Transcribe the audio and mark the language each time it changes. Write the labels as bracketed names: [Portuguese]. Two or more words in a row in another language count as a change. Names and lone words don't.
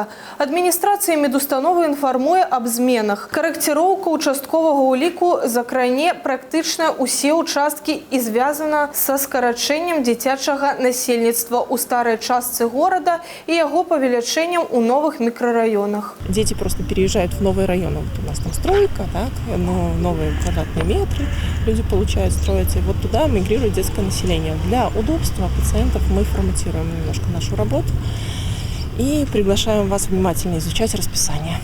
[Belarusian] Адміністрацыя медустановы інфармуе аб зменах. Карэкціроўка участковага ўліку закране практычна ўсе участкі і звязана са скарачэннем дзіцячага насельніцтва ў старай частцы горада і яго павелічэннем у новых мікрараёнах. [Russian] Дети просто переезжают в новые районы. Вот у нас там стройка, так, но новые квадратные метры люди получают, строятся. И вот туда мигрирует детское население. Для удобства пациентов мы форматируем немножко нашу работу и приглашаем вас внимательно изучать расписание.